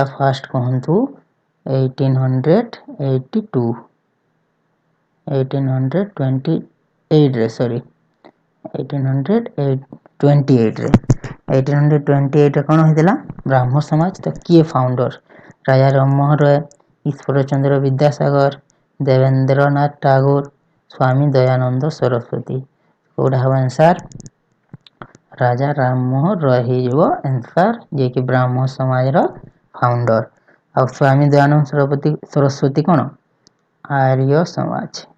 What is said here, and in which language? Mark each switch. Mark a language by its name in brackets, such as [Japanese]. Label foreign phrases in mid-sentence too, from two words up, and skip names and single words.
[Odia] ଫର୍ଷ୍ଟ କହନ୍ତୁ 1828 ରେ, ସରି 1828 ରେ। 1828 ରେ କଉଣ ହୋଇଥିଲା? ବ୍ରାହ୍ମ ସମାଜ। ତା କିଏ ଫାଉଣ୍ଡର? ରାଜା ରାମମୋହନ ରୟ, ଈଶ୍ୱରଚନ୍ଦ୍ର ବିଦ୍ୟାସାଗର, ଦେବେନ୍ଦ୍ରନାଥ ଟାଗୋର, ସ୍ୱାମୀ ଦୟାନନ୍ଦ ସରସ୍ୱତୀ। କୋଉଟା ହବ ଆନ୍ସାର? ରାଜା ରାମମୋହନ ରୟ ହେଇଯିବ ଆନ୍ସାର, ଯିଏକି ବ୍ରାହ୍ମ ସମାଜର ଫାଉଣ୍ଡର। ଆଉ ସ୍ୱାମୀ ଦୟାନନ୍ଦ ସରସ୍ୱତୀ କ'ଣ? ଆର୍ୟ ସମାଜ।